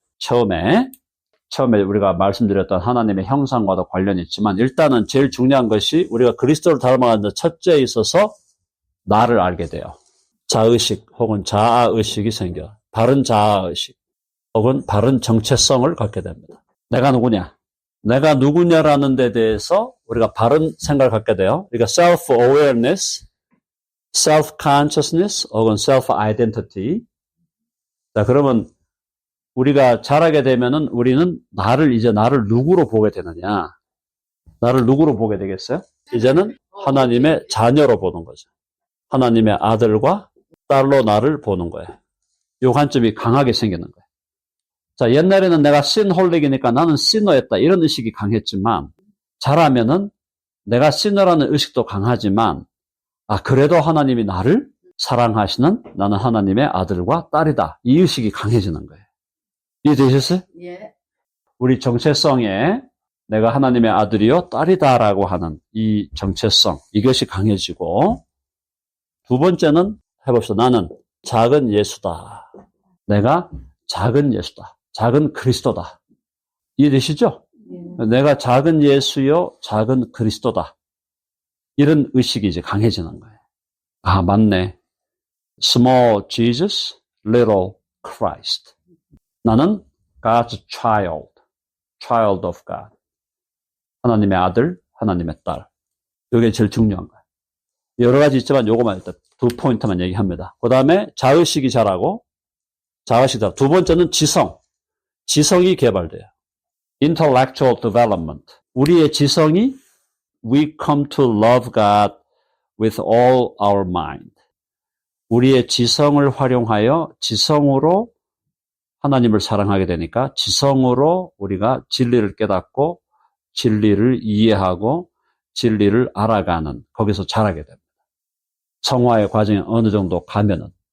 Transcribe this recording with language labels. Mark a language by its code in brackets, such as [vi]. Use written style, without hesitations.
[ko] 처음에 우리가 말씀드렸던 하나님의 형상과도 관련이 있지만 일단은 제일 중요한 것이 우리가 그리스도를 닮아가는 첫째에 있어서 나를 알게 돼요. 자의식 혹은 자아의식이 생겨. 바른 자아의식 혹은 바른 정체성을 갖게 됩니다. 내가 누구냐라는 데 대해서 우리가 바른 생각을 갖게 돼요. 그러니까 [en] self-awareness, self-consciousness [ko] 혹은 [en] self-identity. [ko] 자, 그러면 우리가 자라게 되면은 우리는 나를 누구로 보게 되느냐? 나를 누구로 보게 되겠어요? 이제는 하나님의 자녀로 보는 거죠. 하나님의 아들과 딸로 나를 보는 거예요. 이 관점이 강하게 생기는 거예요. 자, 옛날에는 내가 synholic이니까 나는 sinner였다. 이런 의식이 강했지만, 자라면은 내가 sinner라는 의식도 강하지만, 그래도 하나님이 나를 사랑하시는 나는 하나님의 아들과 딸이다. 이 의식이 강해지는 거예요. 이해되셨어요? 예. 우리 정체성에 내가 하나님의 아들이요, 딸이다라고 하는 이 정체성, 이것이 강해지고, 두 번째는 해봅시다. 나는 작은 예수다. 내가 작은 예수다. 작은 그리스도다. 이해되시죠? 내가 작은 예수요, 작은 그리스도다. 이런 의식이 이제 강해지는 거예요. 맞네. [en] Small Jesus, little Christ. [ko] 나는 [en] God's child of God. [ko] 하나님의 아들, 하나님의 딸. 이게 제일 중요한 거예요. 여러 가지 있지만 요거만 일단 두 포인트만 얘기합니다. 그 다음에 자의식이 자라고, 두 번째는 지성이 개발돼요. [en] Intellectual development. [ko] 우리의 지성이 [en] we come to love God with all our mind. [ko] 우리의 지성을 활용하여 지성으로 하나님을 사랑하게 되니까 지성으로 우리가 진리를 깨닫고 진리를 이해하고 진리를 알아가는, 거기서 자라게 됩니다. 성화의 과정이 어느 정도 가면은.